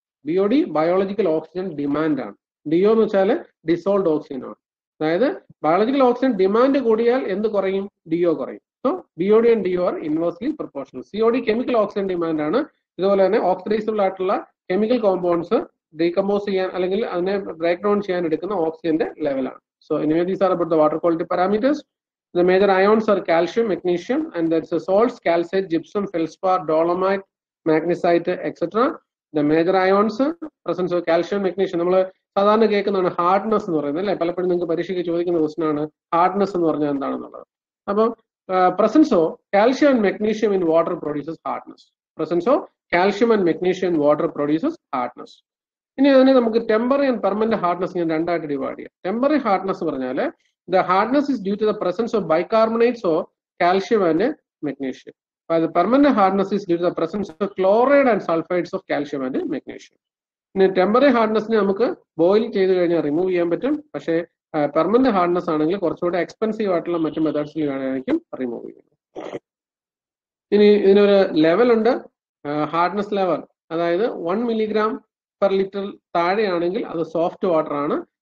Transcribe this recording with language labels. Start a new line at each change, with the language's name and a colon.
Malayalam: BOD biological oxygen demand ആണ്. DO എന്ന് വെച്ചാൽ ഡിസോൾഡ് ഓക്സിജൻ ആണ്. അതായത് ബയോളജിക്കൽ ഓക്സിജൻ ഡിമാൻഡ് കൂടിയാൽ എന്ത് കുറയും? DO കുറയും.
English: So BOD and DO are inversely proportional. COD chemical oxygen demand ആണ്.
Malayalam: ഇതുപോലെ തന്നെ ഓക്സിഡൈസബിൾ ആയിട്ടുള്ള കെമിക്കൽ കോമ്പൗണ്ട്സ് ഡീകമ്പോസ് ചെയ്യാൻ അല്ലെങ്കിൽ അതിനെ ബ്രേക്ക് ഡൗൺ ചെയ്യാൻ എടുക്കുന്ന ഓക്സിജന്റെ ലെവലാണ്.
English: So anyway, these are about the water quality parameters. The major ions are calcium, magnesium, and there's salts, calcite, gypsum, feldspar, dolomite, magnesite, etc. The major ions, presence of calcium, magnesium.
Malayalam: നമ്മൾ സാധാരണ കേൾക്കുന്നതാണ് hardness എന്ന് പറയുന്നത് അല്ലെ. പലപ്പോഴും നിങ്ങൾക്ക് പരീക്ഷയ്ക്ക് ചോദിക്കുന്ന ക്വസ്റ്റൻ ആണ് ഹാർഡ്നെസ് എന്ന് പറഞ്ഞാൽ എന്താണെന്നുള്ളത്.
English: അപ്പം presence of calcium and magnesium in water produces hardness. Presence of calcium and magnesium in water produces hardness.
Malayalam: ഇനി അതിനെ നമുക്ക് ടെമ്പററി ആൻഡ് പെർമനന്റ് ഹാർഡ്നെസ് ഞാൻ രണ്ടായിട്ട് ഡിവൈഡ് ചെയ്യാം.
English: Temporary hardness പറഞ്ഞാൽ the hardness is due to the presence of bicarbonates of calcium and magnesium. While the permanent hardness is due to the presence of chloride and sulfides of calcium and magnesium.
Malayalam: ഇനി temporary ഹാർഡ്നെസ്സിനെ നമുക്ക് boil ചെയ്ത് കഴിഞ്ഞാൽ remove ചെയ്യാൻ പറ്റും. പക്ഷേ permanent hardness ആണെങ്കിൽ കുറച്ചുകൂടെ expensive ആയിട്ടുള്ള മറ്റു മെത്തേഡ്സിൽ വേണമെങ്കിൽ റിമൂവ് ചെയ്യുന്നത്. ഇനി ഇതിനൊരു ലെവൽ ഉണ്ട്, ഹാർഡ്നെസ് ലെവൽ. അതായത് 1 milligram per liter താഴെയാണെങ്കിൽ അത് സോഫ്റ്റ് വാട്ടർ ആണ്.